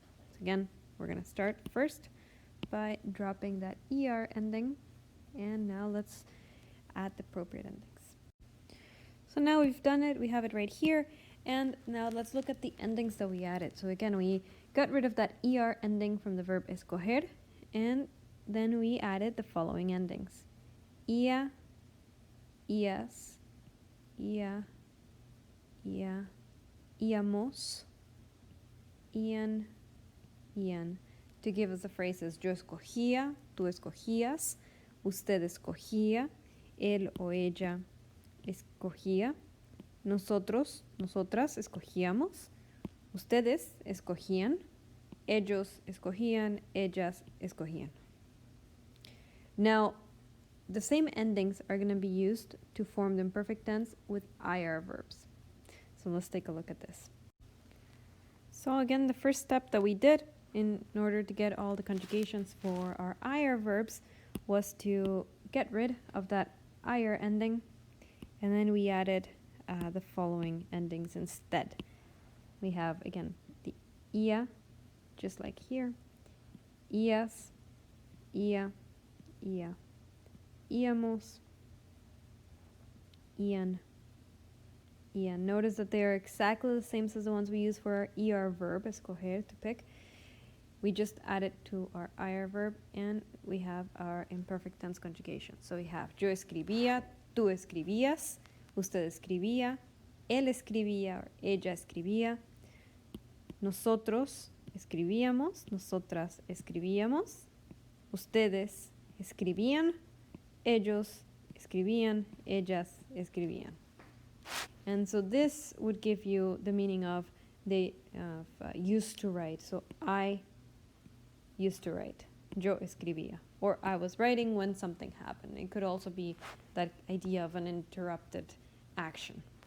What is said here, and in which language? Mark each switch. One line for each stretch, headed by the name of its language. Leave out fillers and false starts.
English: So again, we're going to start first by dropping that ER ending, and now let's add the appropriate endings. So now we've done it, we have it right here, and now let's look at the endings that we added. So again, we got rid of that ER ending from the verb escoger, and then we added the following endings.
Spanish: Ia, ias, ia, íamos, ian,
English: to give us the phrases
Spanish: yo escogía, tú escogías, usted escogía, él o ella escogía, nosotros, nosotras escogíamos, ustedes escogían, ellos escogían, ellas escogían.
English: Now, the same endings are going to be used to form the imperfect tense with IR verbs. So let's take a look at this. So again, the first step that we did in order to get all the conjugations for our IR verbs was to get rid of that IR ending, and then we added the following endings instead. We have, again, the ia, just like here, ias, ia, ia, íamos, ian, ian. Notice that they are exactly the same as the ones we use for our ER verb, escoger, to pick. We just add it to our IR verb, and we have our imperfect tense conjugation. So we have
Spanish: yo escribía, tú escribías, usted escribía, él escribía, or ella escribía, nosotros escribíamos, nosotras escribíamos, ustedes escribían, ellos escribían, ellas escribían.
English: And so this would give you the meaning of they used to write. So I used to write.
Spanish: Yo escribía.
English: Or I was writing when something happened. It could also be that idea of an interrupted action.